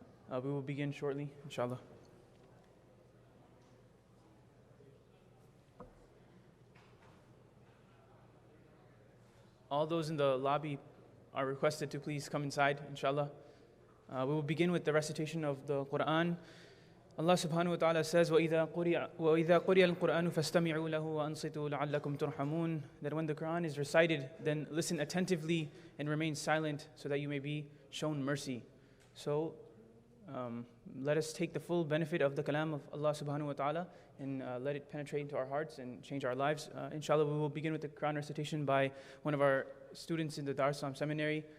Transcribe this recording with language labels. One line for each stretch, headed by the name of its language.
English: We will begin shortly, inshallah. All those in the lobby are requested to please come inside, inshallah. We will begin with the recitation of the Quran. Allah subhanahu wa ta'ala says,
Arabic: وَإِذَا قُرِئَ الْقُرْآنُ فَاسْتَمِعُوا لَهُ وَأَنصِتُوا لَعَلَّكُمْ تُرْحَمُونَ.
English: That when the Quran is recited, then listen attentively and remain silent so that you may be shown mercy. So let us take the full benefit of the kalam of Allah subhanahu wa ta'ala and let it penetrate into our hearts and change our lives. Inshallah, we will begin with the Quran recitation by one of our students in the Dar Islam Seminary.